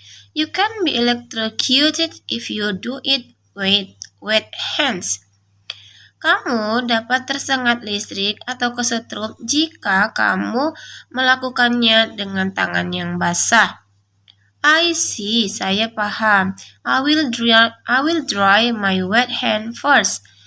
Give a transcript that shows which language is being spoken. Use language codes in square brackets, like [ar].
[en] You can be electrocuted if you do it with wet hands. [id] Kamu dapat tersengat listrik atau kesetrum jika kamu melakukannya dengan tangan yang basah. [en] I see, [id] saya paham. [en] I will dry my wet hand first.